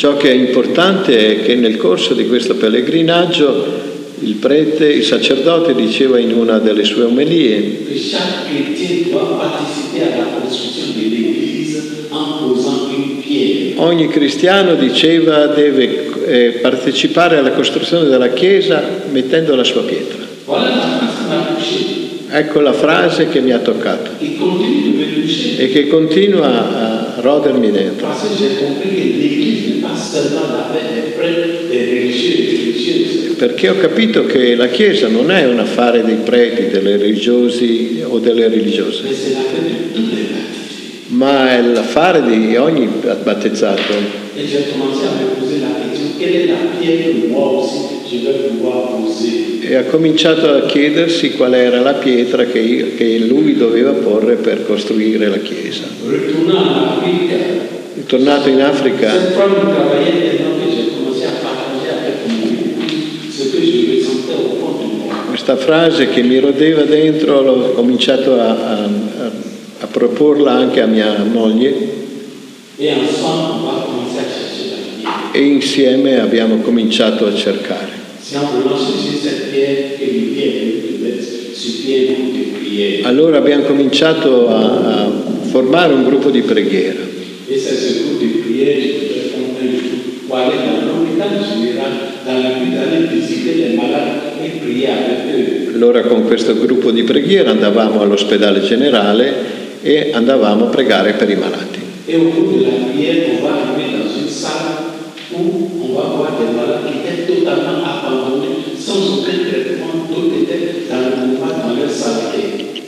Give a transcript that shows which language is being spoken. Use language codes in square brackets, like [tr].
[it] Ciò che è importante è che nel corso di questo pellegrinaggio il sacerdote diceva in una delle sue omelie [fr] que chaque chrétien doit participer à la construction de l'Église en posant une pierre. [it] ogni cristiano diceva deve partecipare alla costruzione della Chiesa mettendo la sua pietra. [fr] Voilà la phrase qui m'a touché. [it] Ecco la frase che mi ha toccato [fr] Il continue de me toucher. [it] e che continua a rodermi dentro. [fr] Parce que j'ai compris que l'Église n'est pas seulement l'affaire des prêtres, des religieux et des religieuses. [it] Perché ho capito che la Chiesa non è un affare dei preti, delle religiosi o delle religiose, [fr] Mais c'est l'affaire de tous les baptisés. [it] ma è l'affare di ogni battezzato. [fr] Et j'ai commencé à me poser la question, quelle est la pierre que moi aussi je vais pouvoir poser? [it] E ha cominciato a chiedersi qual era la pietra che lui doveva porre per costruire la Chiesa. [fr] Retournant en Afrique, [it] Tornato in Africa, [fr] cette fois je travaillais tellement que j'ai commencé à partager avec mon épouse ce que je ressentais au fond de moi. [it] questa frase che mi rodeva dentro l'ho cominciato a proporla anche a mia moglie [fr] Et ensemble, on va commencer à chercher la pierre. [it] e insieme abbiamo cominciato a cercare. [fr] Si en voulant chercher cette pierre, que l'idée est venue de mettre sur pied un groupe de prière. [it] Allora abbiamo cominciato a formare un gruppo di preghiera. [fr] Et c'est ce groupe de prière que je vais prendre un jour pour aller dans l'hôpital général, dans le but d'aller visiter les malades et prier avec eux. [it] Allora con questo gruppo di preghiera andavamo all'ospedale generale e andavamo a pregare per i malati. [fr] Et au cours de la prière, on va arriver dans une salle où on va voir des malades qui étaient totalement abandonnés, sans aucun traitement, d'autres étaient dans le mouvement, dans leur santé.